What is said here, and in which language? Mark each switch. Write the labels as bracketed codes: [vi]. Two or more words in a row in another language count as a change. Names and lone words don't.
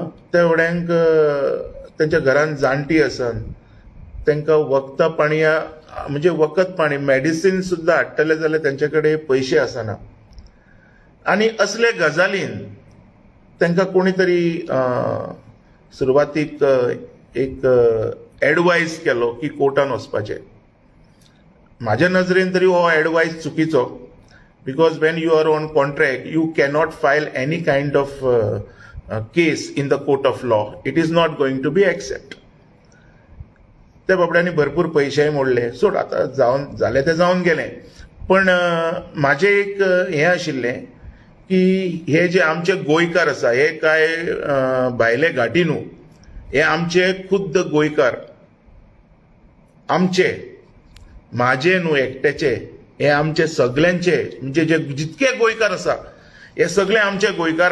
[kok] त्या वड्यांक तेंच्या घरान जाणटी आसात, तांकां वखदां पाणी म्हणजे वखद पाणी मेडिसीन सुद्दां हाडटले जाल्यार तेंचे कडेन पयशे आसना. आनी असले गजालीन तांकां कोणी तरी सुरवातीक एक एडवायस केलो की कोर्टान वचपाचें. म्हाज्या नजरेन तरी हो एडवायस चुकीचो, [en] because when you are on contract you cannot file any kind of case in the court of law. It is not going to be accept. [kok] त्या बाबड्यांनी भरपूर पयशेय मोडले. सोड, आतां जालें तें जावन गेलें. पण म्हाजें एक हें आशिल्लें की हे जे आमचे गोंयकार आसा, हे काय भायले घाटी न्हू, हे आमचे खुद्द गोंयकार, आमचे, म्हाजे न्हू एकट्याचे, हे आमचे सगळ्यांचे, म्हणजे जे जितके गोंयकार आसा हे सगळे आमचे गोंयकार.